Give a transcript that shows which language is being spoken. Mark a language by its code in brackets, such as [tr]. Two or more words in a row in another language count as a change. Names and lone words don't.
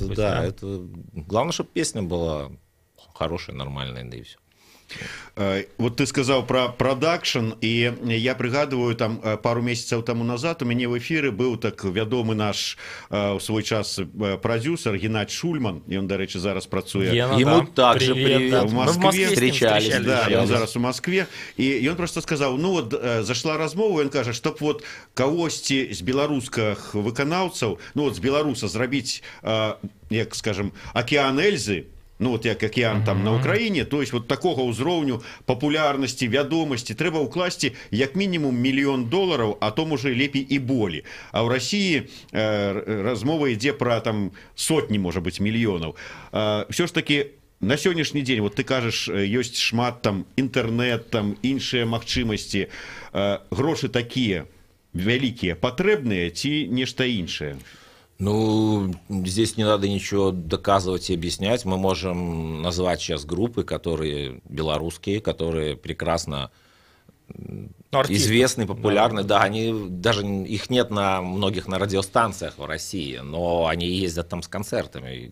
[ru] да, это главное, чтобы песня была хорошая, нормальная, да и все. Вот ты сказал про продакшн, и я пригадываю, там пару месяцев тому назад у меня в эфире был [be] так вядомый [ru] наш в свой час продюсер Геннадий Шульман, и он, до речи, [be] зараз працуе [ru] ему также привет, в Москве встречались, [be] да, он зараз у Москве, [ru] и он просто сказал, [be] ну вот зашла размова, он кажа, чтоб вот кагосьці з беларускіх выканаўцаў, ну вот з беларуса зрабіць, як скажем, океан Эльзы, ну вот як океан там на Украине, то есть вот такого ўзроўню популярности, вядомости трэба ўкласці як мінімум $1 мільён, а то можа лепей і болей. А ў России размова ідзе про там сотні, [ru] может быть, [be] мільёнаў. Все ж таки на сённяшні дзень, вот ты кажаш, ёсць шмат там інтэрнэт, там іншыя магчымасці, грошы такія вялікія патрэбныя ці нешта іншае? Ну, [ru] здесь не надо ничего доказывать и объяснять. Мы можем назвать сейчас группы, которые белорусские, которые прекрасно известны, популярны. Да, они, даже их нет на многих на радиостанциях в России, но они ездят там с концертами.